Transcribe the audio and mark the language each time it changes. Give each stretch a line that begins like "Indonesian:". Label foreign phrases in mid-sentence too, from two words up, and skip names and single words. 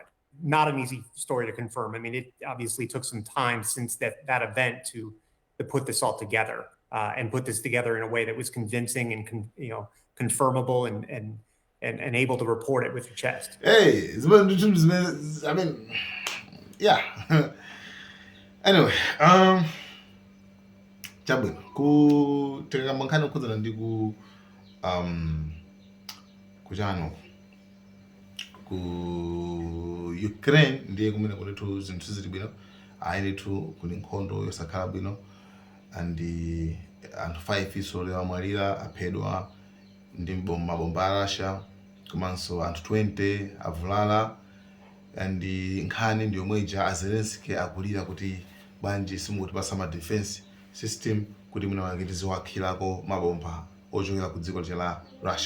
English: Not an easy story to confirm. I mean, it obviously took some time since that event to put this all together and put this together in a way that was convincing and confirmable and able to report it with your chest. Hey, I mean, yeah. Anyway,
Nyanja: chabwino kutenga mankhani kuzana ndi kuchano ku Ukraine ndiye kumene kulitu zinthu zili bwino, ayitu kuli nkhondo yosakhala bwino, and anthu 5 iso lero amwalira aphedwa ndi mabomba a Russia, komanso anthu 20 avulala, and nkhani ndi yomwe ija Zelensky akulira kuti bwanji simutipasa ma
English: defense system
Nyanja: kuti mwina wake tiziwakhirako mabomba ochokera ku dziko la Russia.